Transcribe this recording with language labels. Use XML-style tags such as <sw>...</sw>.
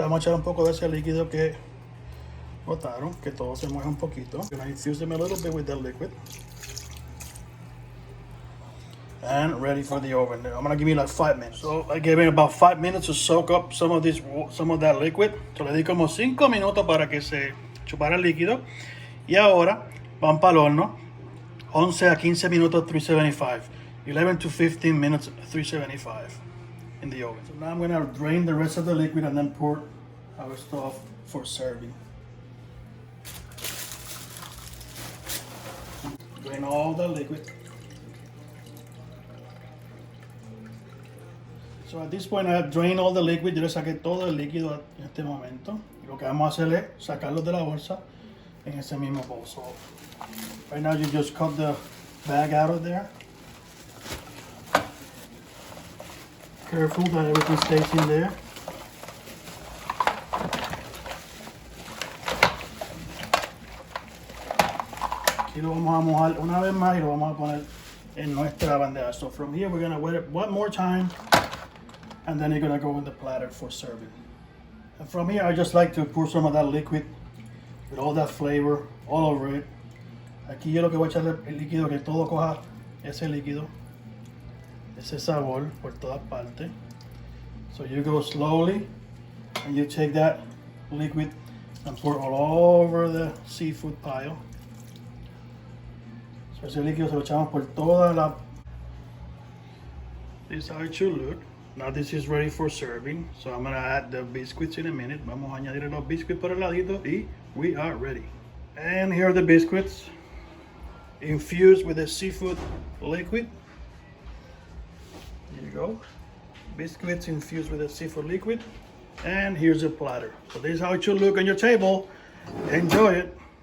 <es>Vamos a echar un poco de ese líquido que botaron, que todo se mueve un poquito.</es> <en>I'm gonna infuse them a little bit with the liquid. And ready for the oven. I'm gonna give you like 5 minutes. So I gave it about 5 minutes to soak up some of that liquid.</en> <es>So le di como 5 minutos para que se chupara el líquido. Y ahora van para el horno. 11 a 15 minutos 375.</es> <en>11 to 15 minutes 375 in the oven. So now I'm gonna drain the rest of the liquid and then pour our stuff for serving. Drain all the liquid. So at this point I have drained all the liquid.</en> <es>Yo le saqué todo el líquido en este momento. Y lo que vamos a hacer es sacarlo de la bolsa en ese mismo bowl.</es> <en>So right now you just cut the bag out of there. Careful that everything stays in there.</en> <es>Aquí lo vamos a mojar una vez más y lo vamos a poner en nuestra bandeja.</es> <en>So from here we're gonna wet it one more time. And then you're gonna go in the platter for serving. And from here, I just like to pour some of that liquid with all that flavor all over it.</en> <es>Aquí yo lo que voy a echarle el líquido, que todo coja ese líquido, ese sabor por todas partes.</es> <en>So you go slowly and you take that liquid and pour all over the seafood pile.</en> <es>So ese líquido se lo echamos por toda la...</es> <en>This is how it should look. Now this is ready for serving, so I'm gonna add the biscuits in a minute.</en> <es>Vamos a añadir los biscuits por el ladito y</es> <en>we are ready. And here are the biscuits infused with the seafood liquid. Here you go. Biscuits infused with the seafood liquid. And here's the platter. So this is how it should look on your table. Enjoy it.</en>